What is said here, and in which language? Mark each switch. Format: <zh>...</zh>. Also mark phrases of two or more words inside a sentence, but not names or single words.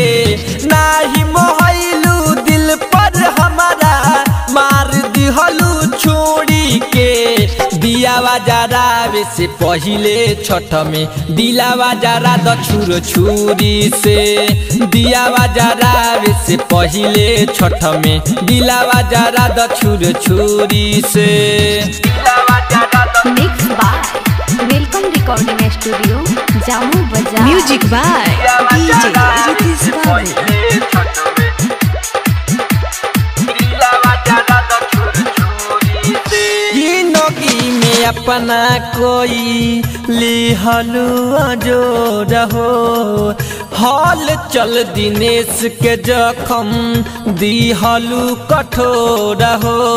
<bho>नाही मोहलू दिल पर हमारा मार दिहलू छोड़ी के। दियावा जरावे से पहिले छठ में, दिलावा जरा द छुर छुरी से। दियावा जरावे से पहिले छठ में, दिलावा जरा द छुर छुरी से।</bho> <en>Mixed by Welcome Recording Studio, Jammu Bazaar। Music by DJ Ritesh Babu।</en> <bho>जिंदगी में अपना कोई लिहलू जोर हो। हाल चल दिनेश के जखम दिहलू कठोर हो।</bho>